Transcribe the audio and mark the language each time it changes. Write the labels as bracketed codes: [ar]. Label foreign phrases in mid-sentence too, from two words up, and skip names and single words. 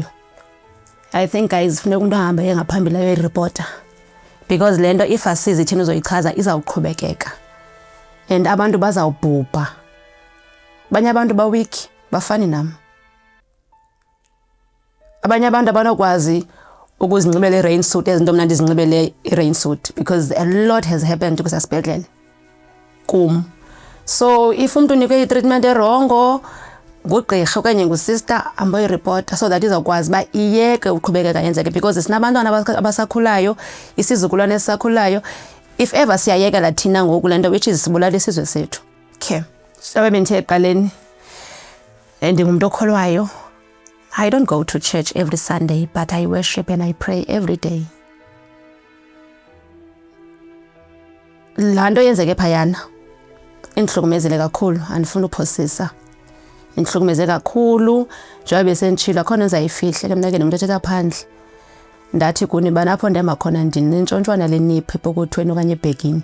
[en] I think guys [xh] funeka umuntu ahambe engaphambili ayoyireporta because le nto if asizi thina uzoyichaza izawuqhubekeka and abantu bazawubhubha. Abanye abantu ba-weak bafani nam. Abanye abantu abanokwazi ukuzinxibela i- [en] rain suit [xh] ezinto mna ndizinxibele i- [en] rain suit because a lot has happened kwisasibhedlele [xh] kum. [en] So if [xh] umuntu unikwe i-treatment erongo ngugqirha okanye ngusister amboyiripota [en] so that [xh] izawukwazi uba iyeke uqhubekeka yenzeke because sinabantwana abasakhulayo, isizukulwane esisakhulayo. [en] If ever [xh] siyayekela thina ngoku le nto [en] which is [xh] sibulala isizwe sethu. Okay, so bendithe eqaleni ndingumntu okholwayo. [en] I don't go to church every Sunday, but I worship and I pray every day. [xh] Laa nto yenzeke phayana indihlukumezele kakhulu, andifuna uphosisa. Indihlukumeze kakhulu njengoba besenditshilo akho nto ndizayifihle ke mna ke nomntu ethetha phandle. Ndathi kuni bana apho ndihamba khona ndinentshontshwana leniphu epokothweni okanye ebhekini.